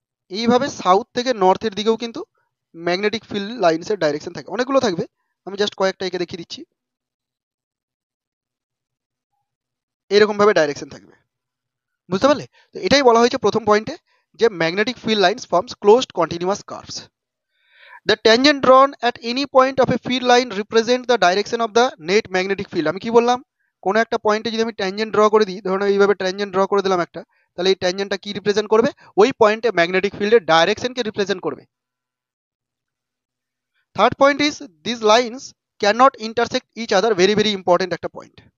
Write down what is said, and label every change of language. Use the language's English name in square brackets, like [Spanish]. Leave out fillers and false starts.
[Bangla] এইভাবে সাউথ থেকে নর্থের দিকেও কিন্তু ম্যাগনেটিক ফিল্ড লাইন্সের ডাইরেকশন থাকে, অনেকগুলো থাকবে, আমি জাস্ট কয়েকটা একে দেখিয়ে দিচ্ছি। এরকম ভাবে ডাইরেকশন থাকবে, বুঝতে পারলে? তো এটাই বলা হয়েছে প্রথম পয়েন্টে, যে [English] Magnetic field lines forms closed continuous curves. The tangent drawn at any point of a field line represent the direction of the net magnetic field। [Bangla] আমি কি বললাম, কোনো একটা পয়েন্টে যদি আমি ট্যানজেন্ট ড্র করে দিই, ধরুন এইভাবে ট্যানজেন্ট ড্র করে দিলাম একটা, তাহলে এই ট্যানজেন্টটা কি রিপ্রেজেন্ট করবে, ওই পয়েন্টে ম্যাগনেটিক ফিল্ডের ডাইরেকশনকে রিপ্রেজেন্ট করবে। [English] third point is this lines can't intersect each other, [Bangla] very very important একটা পয়েন্ট।